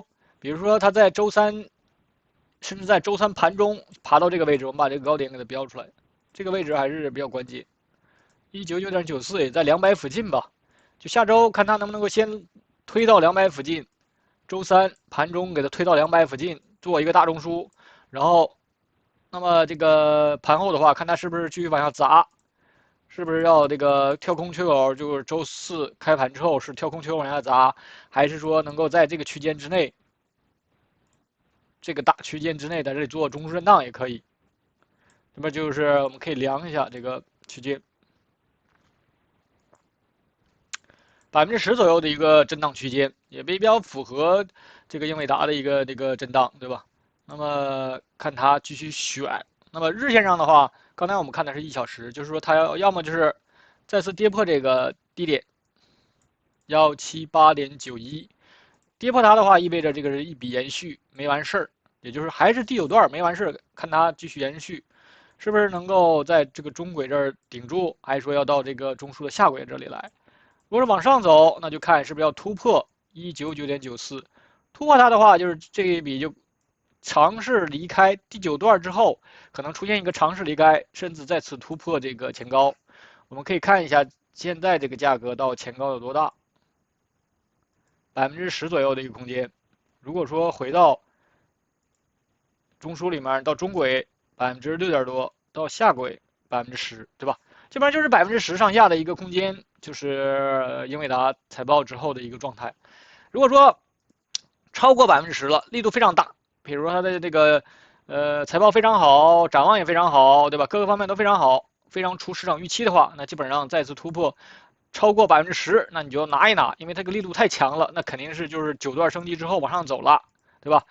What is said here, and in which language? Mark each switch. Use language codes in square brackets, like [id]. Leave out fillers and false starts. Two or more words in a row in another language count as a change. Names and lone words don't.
[zh] 比如說它在周3，甚至在周3盤中爬到這個位置，我們把這個高點給它標出來，這個位置還是比較關鍵。199.94也在200附近吧，就下周看它能不能夠先推到200附近，周3盤中給它推到200附近，做一個大中樞，然後，那麼這個盤後的話，看它是不是繼續往下砸。是不是要這個跳空缺口？就是周4開盤之後是跳空缺口往下砸，還是說能夠在這個區間之內，這個大區間之內在這裡做中樞震盪也可以？那麼就是我們可以量一下這個區間，10%左右的一個震盪區間，也比較符合這個英偉達的一個這個震盪，對吧？那麼看它繼續選。那麼日線上的話，剛才我們看的是1小時，就是說它要麼就是再次跌破這個低點178.91，跌破它的話，意味着這個是一筆延續沒完事兒，也就是還是第9段沒完事兒，看它繼續延續，是不是能夠在這個中軌這兒頂住，還是說要到這個中樞的下軌這裡來？如果是往上走，那就看是不是要突破199.94，突破它的話，就是這一筆就嘗試離開第9段之後，可能出現一個嘗試離開，甚至再次突破這個前高。我們可以看一下現在這個價格到前高有多大，10%左右的一個空間。如果說回到中枢裡面，到中軌6點多，到下軌10%，对吧？基本上就是10%上下的一個空間，就是英偉達財報之後的一個狀態。如果說超過10% 了，力度非常大。比如說它的這個財報非常好，展望也非常好，對吧？各個方面都非常好，非常出市場預期的話，那基本上再次突破超過10%，那你就拿一拿，因為它這個力度太強了，那肯定是就是9段升級之後往上走了，對吧？